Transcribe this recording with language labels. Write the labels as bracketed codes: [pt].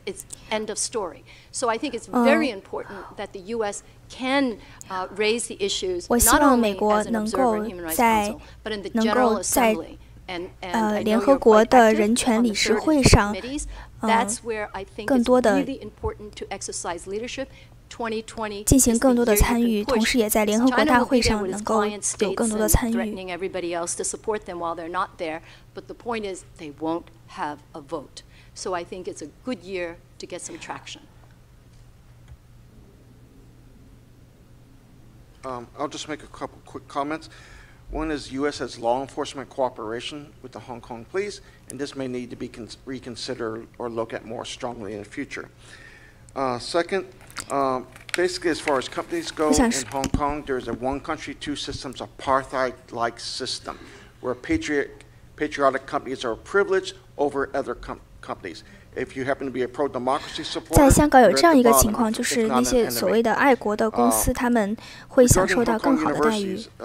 [en] It's end of story. So I think it's very important that the U.S. can raise the issues not only as an observer in Human Rights Council, but in the General Assembly. And I know you're quite active on the third committees. That's where I think it's really important to exercise leadership. [zh] 2020 进行更多的参与，同时也在联合国大会上能够有更多的参与。 [en] threatening everybody else to support them while they're not there, but the point is they won't have a vote. So I think it's a good year to get some traction. I'll just make a couple quick comments. One is U.S. has law enforcement cooperation with the Hong Kong police, and this may need to be reconsidered or look at more strongly in the future. Second, basically as far as companies go in Hong Kong, there's a one country, two systems apartheid-like system where patriotic companies are privileged over other companies. [zh] 在香港有这样一个情况，就是那些所谓的爱国的公司，他们会享受到更好的待遇。